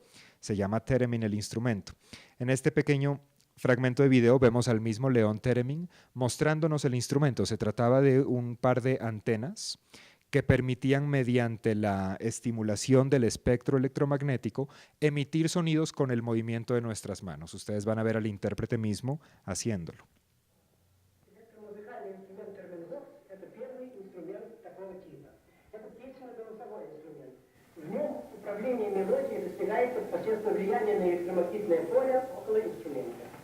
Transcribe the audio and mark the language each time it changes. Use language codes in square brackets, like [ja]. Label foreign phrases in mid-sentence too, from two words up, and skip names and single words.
[es] Se llama Theremin el instrumento. En este pequeño fragmento de video vemos al mismo León Theremin mostrándonos el instrumento. Se trataba de un par de antenas que permitían, mediante la estimulación del espectro electromagnético, emitir sonidos con el movimiento de nuestras manos. Ustedes van a ver al intérprete mismo haciéndolo. [ru] Управление мелодией достигается посредством влияния на электромагнитное поле около инструмента.